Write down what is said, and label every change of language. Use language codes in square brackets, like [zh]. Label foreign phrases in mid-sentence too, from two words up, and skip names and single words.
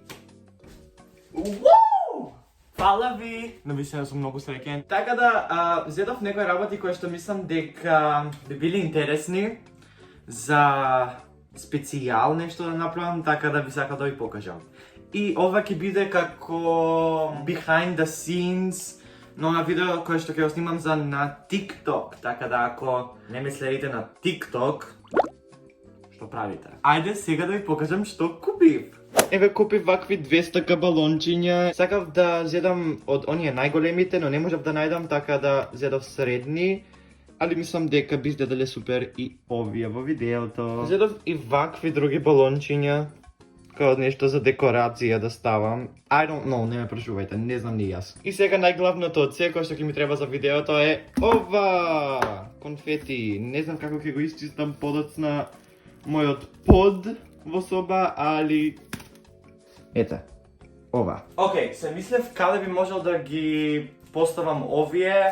[mk] Фала ви! Навистина сум многу среќен. Така да, зедов некои работи кои што мислам дека би били интересни за специјал нешто да направам, така да би сакал да ви покажам. И ова ќе биде како [en] behind the scenes, [mk] но на видео кое што ќе го снимам за на TikTok, така да ако не ме следите на TikTok, што правите? Ајде сега да ви покажам што купив. Еве купив вакви 200 балончиња. Сакав да зедам од оние најголемите, но не можев да најдам, така да зедов средни. Али мислам дека би изгледале супер и овие во видеото. Зедов и вакви други балончиња, као нешто за декорација да ставам. [en] I don't know, [mk] не ме прашувајте, не знам ни јас. И сега најглавното од се, кој што ќе ми треба за видеото е ова! Конфети. Не знам како ќе го исчистам подоцна мојот под во соба, али... Ете, ова. Океј, се мислев каде би можел да ги поставам овие.